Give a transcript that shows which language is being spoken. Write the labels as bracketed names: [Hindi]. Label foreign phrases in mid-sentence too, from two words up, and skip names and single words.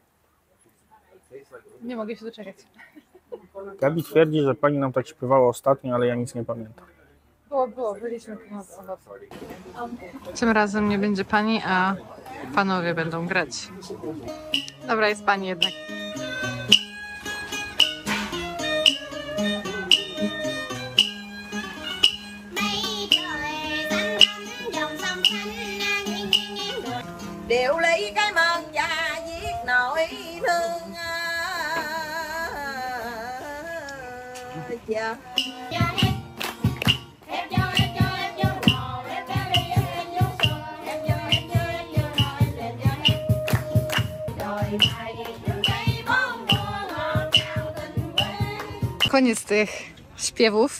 [Polish] Nie mogę się doczekać. Gabi twierdzi, że pani nam tak śpiewała ostatnio, ale ja nic nie pamiętam. Byliśmy tu na owocu. Tym razem nie będzie pani, a panowie będą grać. Dobra, jest pani jednak. [Vietnamese] Điệu lý cái mân và viết nỗi thương chờ. [Polish] Koniec tych śpiewów.